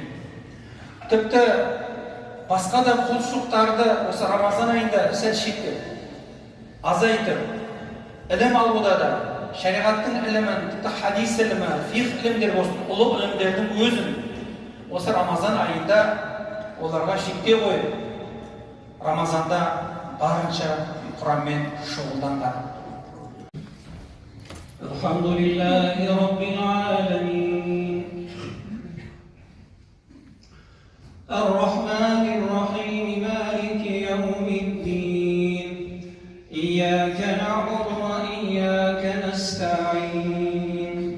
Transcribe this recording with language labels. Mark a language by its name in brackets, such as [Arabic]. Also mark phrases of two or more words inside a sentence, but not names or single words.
[Kazakh] Тіпті басқа да құлшылықтарды осы Рамазан айында сәл шектеп, азайтып, ілім алуда да, шариғаттың ілімін, тіпті хадис ілімі, фиқ ілімдер болсын, ұлы ілімдердің өзін осы Рамазан айында оларға шектеу қойып, Рамазанда барынша Құранмен шұғылданған. [Arabic] الحمد لله رب العالمين. الرحمن الرحيم مالك يوم الدين. إياك نعبد وإياك نستعين.